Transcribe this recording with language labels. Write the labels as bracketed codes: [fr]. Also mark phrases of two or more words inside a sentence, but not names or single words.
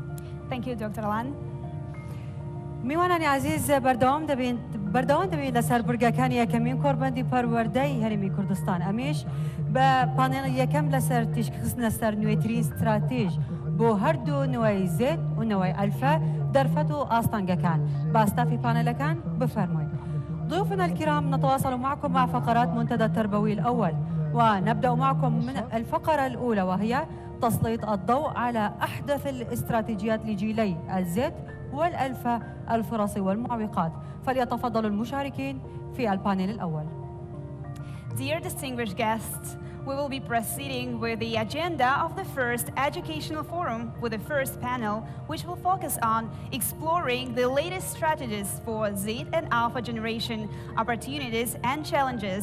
[en] Thank you, Dr. Alan. [ckb] میوانانی عزیز بەردەوام دەبین لەسەر بورگەکانی یەکەمین کۆربەندی پەروەردەی هەرێمی کوردستان ئەمیش بە پانێڵ یەکەم لەسەر تیشکخستنە سەر نوێترین استراتیژ بۆ هەردوو نوێی زێت و نەوەی ئەلفە دەرفەت و ئاستانگەکان باستافی پانەلەکان بفەرمووین. [ar] ضيوفنا الكرام نتواصل معكم مع فقرات منتدى التربوي الأول ونبدأ معكم من الفقرة الأولى وهي تسليط الضوء على أحدث الاستراتيجيات لجيلي الزد والألفة الفرص والمعوقات فليتفضل المشاركين في البانيل الأول. [en] Dear distinguished guests, we will be proceeding with the agenda of the first educational forum with the first panel, which will focus on exploring the latest strategies for Z and Alpha generation opportunities and challenges.